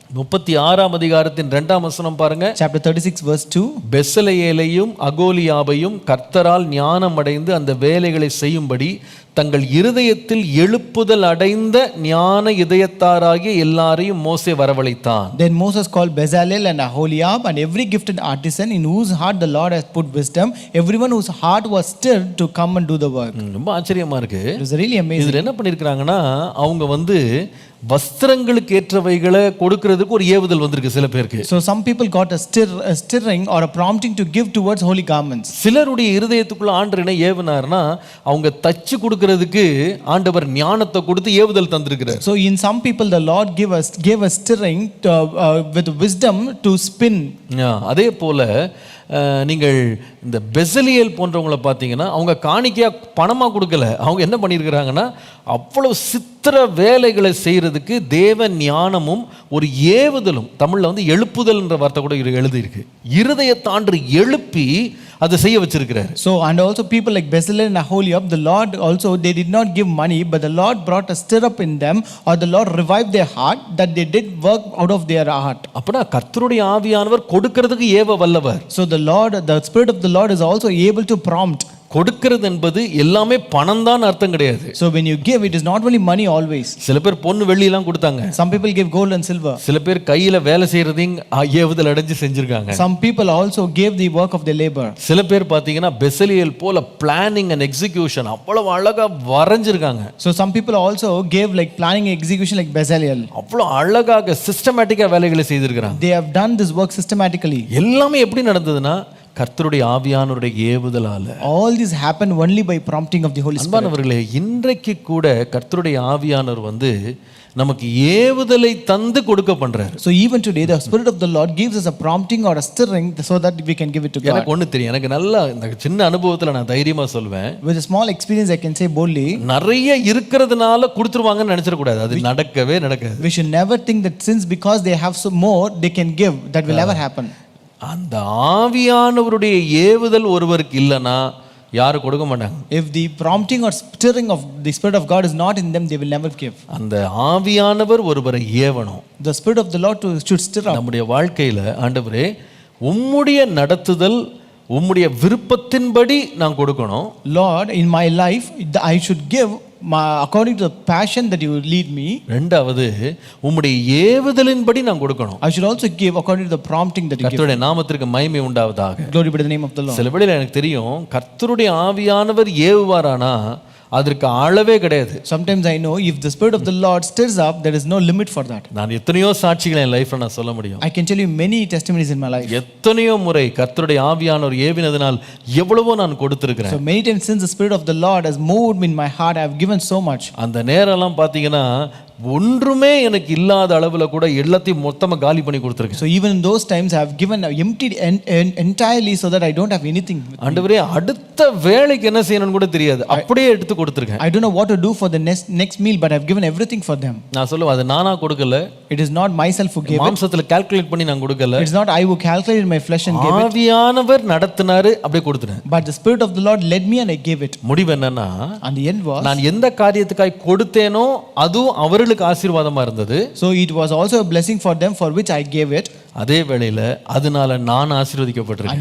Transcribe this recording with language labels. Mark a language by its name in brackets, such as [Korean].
[Tamil] 36ஆம் அதிகாரத்தின் 2ஆம் வசனம் பாருங்க. [English] Chapter 36 verse 2. [Tamil] பெசலெயேலையும் அகோலியாவையும் கர்த்தரால் ஞானம் அடைந்து அந்த வேலைகளை செய்யும்படி தங்கள் இருதயத்தில் எழுப்புதல் அடைந்த ஞான இதயத்தாராகிய எல்லாரையும் மோசே வரவழைத்தான். [English] Then Moses called Bezalel and Aholiab and every gifted artisan in whose heart the Lord has put wisdom, everyone whose heart was stirred to come and do the work. [Tamil] ரொம்ப ஆச்சரியமா இருக்கு. [English] It was really amazing. [Tamil] இதுல என்ன பண்ணிருக்காங்கன்னா அவங்க வஸ்திரங்களுக்கு ஏற்றவைகளை கொடுக்கிறதுக்கு ஒரு ஏவுதல் வந்திருக்கு சில பேருக்கு. [English] So some people got a stirring or a prompting to give towards holy garments. [Tamil] சிலருடைய இருதயத்துக்குள்ள ஆண்டவர் என்ன ஏவுனார்னா அவங்க தச்சு கொடுக்கிறதுக்கு ஆண்டவர் ஞானத்தை கொடுத்து ஏவுதல் தந்திருக்கிறார். [English] So in some people the Lord gave a stirring to, with wisdom to spin. [Tamil] அதே போல நீங்கள் இந்த பெசலியல் போன்றவங்களை பார்த்தீங்கன்னா அவங்க காணிக்கையா பணமா கொடுக்கல. அவங்க என்ன பண்ணியிருக்கிறாங்கன்னா அவ்வளவு சித்திர வேலைகளை செய்யறதுக்கு தேவ ஞானமும் ஒரு ஏவுதலும், தமிழ்ல எழுப்புதல்ன்ற வார்த்தை கூட எழுதியிருக்கு, இருதயத்தாண்டு எழுப்பி அதை செய்ய வச்சிருக்கிறார். [English] So and also people like Bezalel and Aholiab, the Lord also, they did not give money, but the Lord brought a stirrup in them, or the Lord revived their heart, that they did work out of their heart. [Tamil] அப்பனா கர்த்தருடைய ஆவியானவர் கொடுக்கிறதுக்கு ஏவ வல்லவர். [English] So the Lord, the Spirit of the Lord is also able to prompt. [Tamil] கொடுக்கிறது என்பது எல்லாமே பணம் தான் அர்த்தம் கிடையாது. [English] So when you give, it is not only money always. [Tamil] சில பேர் பொன்னு வெள்ளி எல்லாம் கொடுத்தாங்க. [English] Some people gave gold and silver. [Tamil] சில பேர் கையில வேலை செய்யறதையும் ஏவுதல் அடைஞ்சு செஞ்சிருக்காங்க. [English] Some people also gave the work of their labor. [Tamil] சில பேர் பாத்தீங்கன்னா பெசலியல் போல [English] planning and execution [Tamil] அவ்வளவு அழகா வரைஞ்சிருக்காங்க. [English] So some people also gave like planning and execution like Bezalel. [Tamil] அவ்வளவு அழகாக சிஸ்டமேட்டிக்கா வேலைகளை செய்திருக்காங்க. [English] They have done this work systematically. [Tamil] எல்லாமே எப்படி நடந்ததுன்னா கர்த்தருடைய ஆவியானவருடைய ஏவுதலால. [English] All this happened only by prompting of the Holy Spirit. [Tamil] அன்பானவர்களே, இன்றைக்கு கூட கர்த்தருடைய ஆவியானவர் நமக்கு ஏவுதலை தந்து கொடுக்க பண்றாரு. [English] So even today the Spirit of the Lord gives us a prompting or a stirring so that we can give it to God. [Tamil] எனக்கு ஒண்ணு தெரியும், எனக்கு நல்லா இந்த சின்ன அனுபவத்துல நான் தைரியமா சொல்வேன். [English] With a small experience I can say boldly, [Tamil] நிறைய இருக்கிறதுனால கொடுத்துருவாங்கன்னு நினைச்சிட கூடாது. அது நடக்கவே நடக்காது. [English] we should never think that since because they have so more they can give, that will never happen. [Tamil] அந்த ஆவியானவருடைய ஏவுதல் ஒருவருக்கு இல்லைன்னா யாரும் கொடுக்க மாட்டாங்க. [English] If the prompting or stirring of the Spirit of God is not in them, they will never give. [Tamil] அந்த ஆவியானவர் ஒருவரை ஏவணும். [English] The Spirit of the Lord should stir up. [Tamil] நம்முடைய வாழ்க்கையில ஆண்டவரே உம்முடைய நடத்துதல் உம்முடைய விருப்பத்தின்படி நான் கொடுக்கணும். [English] Lord, in my life I should give according to the passion that you lead me. [Tamil] ரெண்டாவது உம்முடைய ஏவுதலின்படி நான் கொடுக்கணும். [English] I should also give according to the prompting that you give. [Tamil] கர்த்தருடைய நாமத்திற்கு மகிமை உண்டாவதாக. [English] Glory be to the name of the Lord. [Tamil] சில வேளையில எனக்கு தெரியும் கர்த்தருடைய ஆவியானவர் ஏவுவாரானா அதற்கு அளவே கிடையாது. [English] Sometimes I know if the Spirit of the Lord stirs up, there is no limit for that. [Tamil] நான் எத்தனையோ சாட்சிகளை என் லைஃப்ல நான் சொல்ல முடியும். [English] I can tell you many testimonies in my life. [Tamil] எத்தனையோ முறை கர்த்தருடைய ஆவியானவர் ஏவினதினால் எவ்வளவோ நான் கொடுத்திருக்கிறேன். [English] So many times since the Spirit of the Lord has moved me in my heart, I have given so much. [Tamil] அந்த நேரம்லாம் பாத்தீங்கன்னா ஒன்றுமே எனக்கு இல்லாத அளவுல கூட எல்லாத்தையும் மொத்தமா காலி பண்ணி கொடுத்திருக்கேன். [English] So even in those times I have given emptied entirely so that I don't have anything. [Tamil] ஆண்டவரே அடுத்த வேளைக்கு என்ன செய்யணும்னு கூட தெரியாது, அப்படியே எடுத்து கொடுத்திருக்கேன். [English] I don't know what to do for the next meal, but I have given everything for them. [Tamil] நான் சொல்லுவேன் அது நானா கொடுக்கல. [English] It is not myself who gave it. [Tamil] மாம்சத்துல கால்குலேட் பண்ணி நான் கொடுக்கல. [English] It is not I who calculated my flesh and gave it. [Tamil] ஆவியானவர் நடத்தினாரு, அப்படியே கொடுத்துட்டேன். [English] But the Spirit of the Lord led me and I gave it. [Tamil] முடிவு என்னன்னா, [English] and the end was, [Tamil] நான் எந்த காரியத்துக்காய் கொடுத்தேனோ அதுவும் அவர்களுக்கு ஆசீர்வாதமா இருந்தது. [English] So it was also a blessing for them for which I gave it. [Tamil] அதே வேளையில அதனால நான் ஆசீர்வதிக்கப்பட்டிருக்கேன்.